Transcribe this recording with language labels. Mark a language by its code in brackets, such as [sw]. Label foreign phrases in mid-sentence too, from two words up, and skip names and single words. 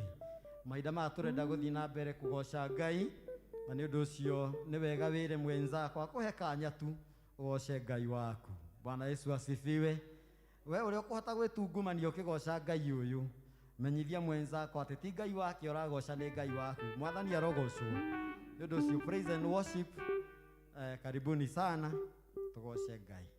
[ki] Mahinda maya tũrenda gũthiĩ na mbere kũgoca Ngai, na nĩ ũndũ ũcio nĩ wega wĩre mwenzako akũhe kanya tu ũgoce Ngai waku. [sw] Bwana Yesu asifiwe. [ki] We ũrĩa ũkũhota gwĩtungumania ũkĩgoca Ngai ũyũ, menyithia mwenzako atĩ ti Ngai wake ũragoca, nĩ Ngai waku. Mwathani arogocwo. Nĩ ũndũ ũcio [en] praise and worship, [sw] karibuni sana tugoce Ngai.